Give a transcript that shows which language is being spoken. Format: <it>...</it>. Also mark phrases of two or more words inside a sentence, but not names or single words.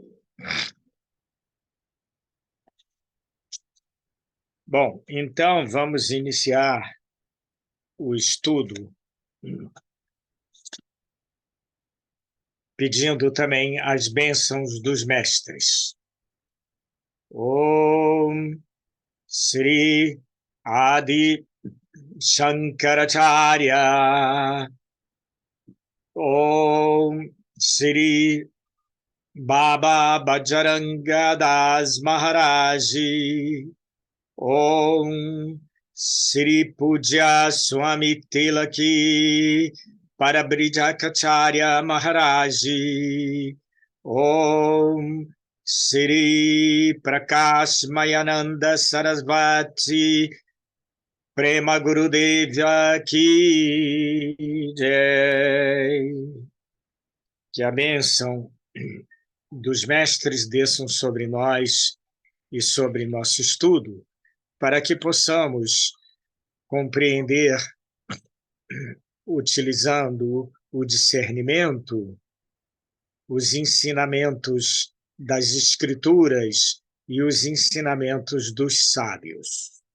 <pt>Bom, então vamos iniciar o estudo pedindo também as bênçãos dos mestres.</pt> <sa>Om Sri Adi Shankaracharya. Om Sri Baba Bajranga Das Maharaji. Om Sri Pujya Swami Tilaki Parabridjakacharya Maharaji. Om Sri Prakash Mayananda Sarasvati Prema Gurudeva Ki Jai.</sa> <pt>Que a bênção dos mestres desçam sobre nós e sobre nosso estudo, para que possamos compreender, utilizando o discernimento, os ensinamentos das Escrituras e os ensinamentos dos sábios.</pt>